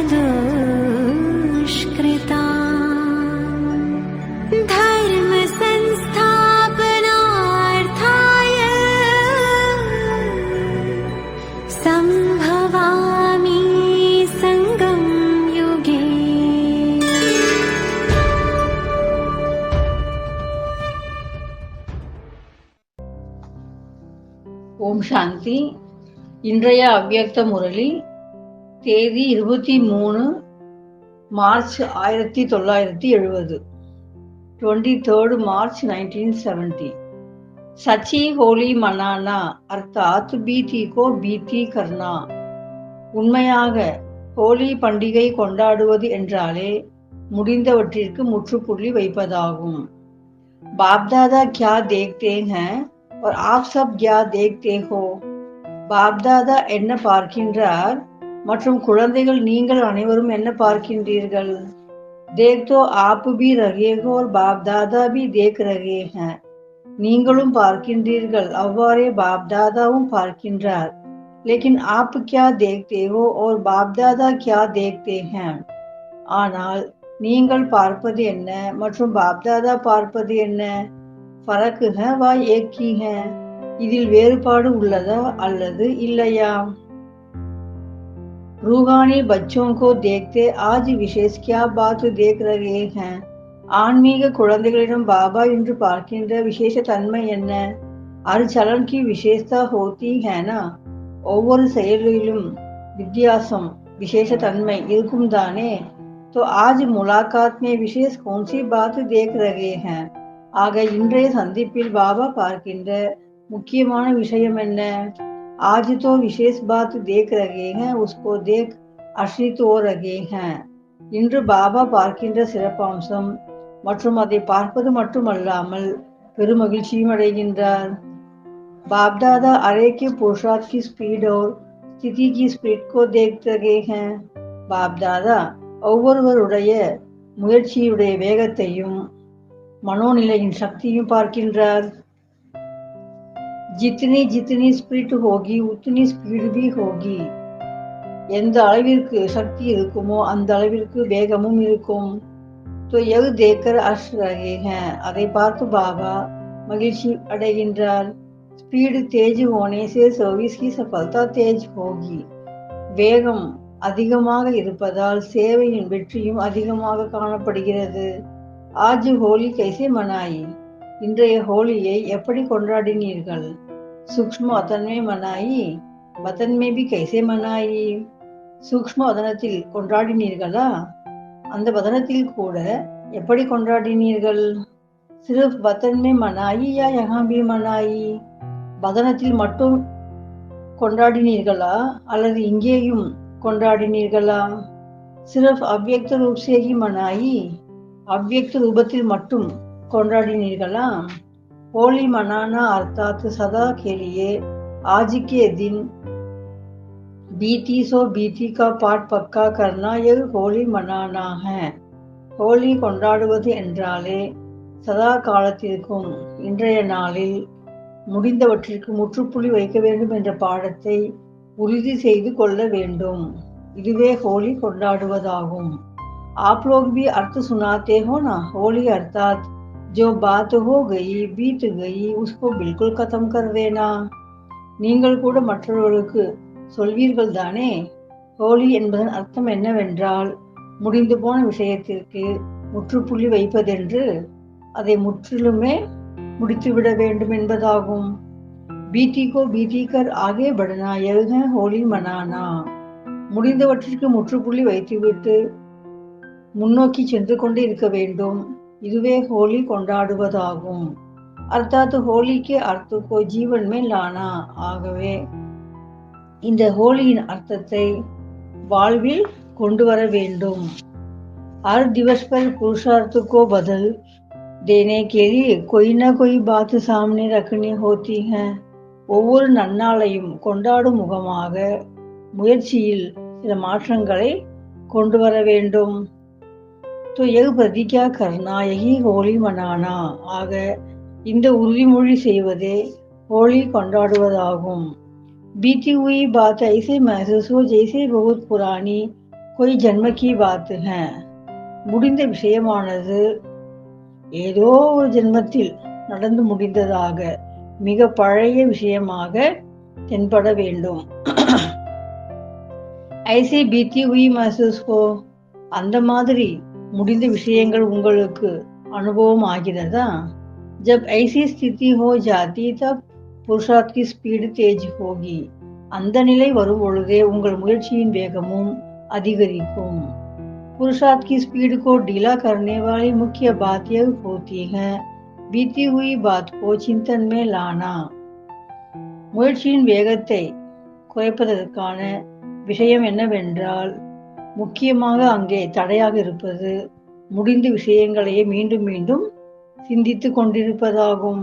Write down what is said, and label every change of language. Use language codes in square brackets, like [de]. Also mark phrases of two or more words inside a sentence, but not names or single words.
[sa] दुष्कृताम् धर्म संस्थापनार्थाय संभवामि संगम युगे। [ta] ஓம் சாந்தி. இன்றைய அவ்வியக்த முரளி தேதி 23 மார்ச் 1970, 23 मार्च 1970। [hi] सच्ची होली मनाना अर्थात बीती को बीती करना। [ta] உண்மையாக ஹோலி பண்டிகை கொண்டாடுவது என்றாலே முடிந்தவற்றிற்கு முற்றுப்புள்ளி வைப்பதாகும்। [hi] बाप दादा क्या देखते हैं और आप सब क्या देखते हो? [ta] बाप दादा என்ன பார்க்கின்றார் மற்றும் குழந்தைகள் நீங்கள் அனைவரும் என்ன பார்க்கின்றீர்கள்? [hi] देख तो आप भी रहे हो और बाप दादा भी देख रहे हैं। [ta] நீங்களும் பார்க்கின்றீர்கள், அவ்வாறே பாப் தாதாவும் பார்க்கின்றார்। [hi] लेकिन आप क्या देखते हो और बाप दादा क्या देखते हैं? [ta] ஆனால் நீங்கள் பார்ப்பது என்ன மற்றும் பாப் தாதா பார்ப்பது என்ன? [hi] फर्क है व एक ही है। [ta] இதில் வேறுபாடு உள்ளதா அல்லது இல்லையா? [hi] रूहानी बच्चों को देखते आज विशेष क्या बात देख रहे हैं? [ta] ஆன்மீக குழந்தைகளிடம் பாபா என்று பார்க்கின்ற விசேஷ தன்மை என்ன? [hi] हर चलन की विशेषता होती है ना। [ta] ஒவ்வொரு செயலிலும் வித்தியாசம் விசேஷ தன்மை இருக்கும் தானே। [hi] तो आज मुलाकात में विशेष कौन सी बात देख रहे हैं? [ta] ஆக இன்றைய சந்திப்பில் பாபா பார்க்கின்ற முக்கியமான விஷயம் என்ன? [hi] आज तो विशेष बात देख रहे हैं, उसको देख आश्रित हो रहे हैं। [ta] இன்று பாபா பார்க்கின்ற சிறப்பம்சம் மற்றும் அதை பார்ப்பது மட்டுமல்லாமல் பெருமகிழ்ச்சியும் அடைகின்றார்। [hi] बाप दादा अरे के पुरुषार्थ की स्पीड और स्थिति की स्पीड को देख रहे हैं। [ta] बाप दादा ஒவ்வொருவருடைய முயற்சியுடைய வேகத்தையும் மனோநிலையின் சக்தியும் பார்க்கின்றார்। [hi] जितनी जितनी स्पीड होगी उतनी स्पीड भी होगी। [ta] எந்த அளவிற்கு சக்தி இருக்குமோ அந்த அளவிற்கு வேகமும் இருக்கும்। [hi] तो यह देखकर हर्ष रहे हैं, [ta] அதை பார்த்து பாபா மகிழ்ச்சி அடைகின்றார்। [hi] स्पीड तेज होने से सर्विस की सफलता तेज होगी। [ta] வேகம் அதிகமாக இருப்பதால் சேவையின் வெற்றியும் அதிகமாக காணப்படுகிறது। [hi] आज होली कैसे मनाई? [ta] இன்றைய ஹோலியை எப்படி கொண்டாடினீர்கள்? [hi] सूक्ष्म वतन में मनाई, वतन में भी कैसे मनाई? [ta] சூக்ஷ்ம வதனத்தில் கொண்டாடினீர்களா? அந்த வதனத்தில் கூட எப்படி கொண்டாடினீர்கள்? [hi] सिर्फ वतन में मनाई या यहाँ भी मनाई? [ta] வதனத்தில் மட்டும் கொண்டாடினீர்களா அல்லது இங்கேயும் கொண்டாடினீர்களா? [hi] सिर्फ अव्यक्त रूप से ही मनाई, अव्यक्त [ta] रूपத்தில் மட்டும் கொண்டாடினீர்களா? [hi] होली मनाना अर्थात सदा के लिए आज के दिन बीती सो बीती का पाठ पक्का करना, यह होली मनाना है। [ta] होली கொண்டாடுவது என்றாலே சதா காலத்திற்கும் இன்றைய நாளில் முடிந்தவற்றிற்கு முற்றுப்புள்ளி வைக்க வேண்டும் என்ற பாடத்தை உறுதி செய்து கொள்ள வேண்டும்। இதுவே होली கொண்டாடுவதாகும்। [hi] आप लोग भी अर्थ सुनाते हो ना। होली अर्थात जो बात हो गई बीत गई उसको बिल्कुल खत्म कर देना। [ta] நீங்கள் கூட மற்றவர்களுக்கு சொல்வீர்கள் தானே। ஹோலி என்பதன் அர்த்தம் என்னவென்றால் முடிந்து போன விஷயத்திற்கு முற்றுப்புள்ளி வைப்பதென்று, அதை முற்றிலுமே முடித்துவிட வேண்டும் என்பதாகும்। [hi] बीती को बीती कर आगे बढ़ना, यह है होली मनाना। [ta] முடிந்தவற்றிற்கு முற்றுப்புள்ளி வைத்துவிட்டு முன்னோக்கி சென்று கொண்டு இருக்க வேண்டும், இதுவே ஹோலி கொண்டாடுவதாகும்। [hi] अर्थात होली के अर्थ को जीवन में लाना. [ta] ஆகவே இந்த ஹோலியின் அர்த்தத்தை வாழ்வில் கொண்டு வர வேண்டும். [hi] हर दिवस पर पुरुषार्थ को बदल देने के लिए कोई ना कोई बात सामने रखनी होती है. [ta] ஒவ்வொரு நன்னாளையும் கொண்டாடும் முகமாக முயற்சியில் சில மாற்றங்களை கொண்டு வர வேண்டும். [hi] तो यह प्रतिज्ञा करना यही होली मनाना. [ta] ஆக இந்த உறுதிமொழி செய்வதே ஹோலி கொண்டாடுவதாகும். [hi] बीती हुई बात ऐसे महसूस हो जैसे बहुत पुरानी कोई जन्म की बात है. [ta] முடிந்த விஷயமானது ஏதோ ஒரு ஜென்மத்தில் நடந்து முடிந்ததாக மிக பழைய விஷயமாக தென்பட வேண்டும். [hi] ऐसे बीती हुई महसूस हो, [ta] அந்த மாதிரி முடிந்த விஷயங்கள் உங்களுக்கு அனுபவம் ஆகிறதா? [hi] जब ऐसी स्थिति हो जाती तब पुरुषार्थ की स्पीड तेज होगी. [ta] அந்த நிலை வரும் பொழுதே உங்கள் முயற்சியின் வேகமும் அதிகரிக்கும். [hi] पुरुषार्थ की स्पीड को ढीला करने वाली मुख्य बात यह होती है बीती हुई बात को चिंतन में लाना. [ta] முயற்சியின் வேகத்தை குறைப்பதற்கான விஷயம் என்னவென்றால் முக்கியமாக அங்கே தடையாக இருப்பது முடிந்த விஷயங்களையே மீண்டும் மீண்டும் சிந்தித்துக் கொண்டிருப்பதாகும்.